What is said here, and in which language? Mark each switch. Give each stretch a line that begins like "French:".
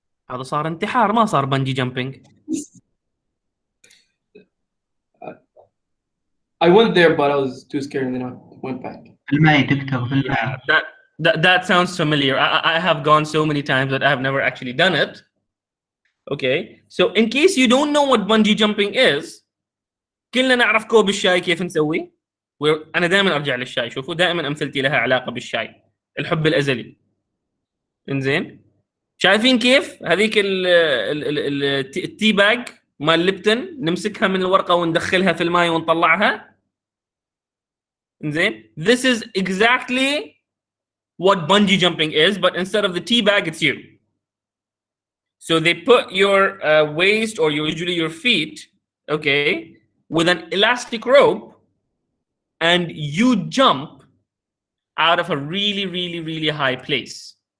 Arabic: هذا صار انتحار ما صار bungee jumping.
English: I went there, but I was too scared, and then I went back.
Arabic: في الماء دكتور في الماء.
English: Yeah, that sounds familiar. I have gone so many times that I have never actually done it. Okay, so in case you don't know what bungee jumping is,
Arabic: كلنا نعرف كوب الشاي كيف نسوي. أنا دائما أرجع للشاي. شوفوا دائما أمثلتي لها علاقة بالشاي. الحب الأزلي. إنزين. شايفين كيف هذيك التي باج مال ليبتون نمسكها من الورقة وندخلها في الماء ونطلعها. إنزين.
English: This is exactly what bungee jumping is, but instead of the tea bag, it's you. So they put your waist or usually your feet, okay, with an elastic rope, and you jump out of a really, really, really high place.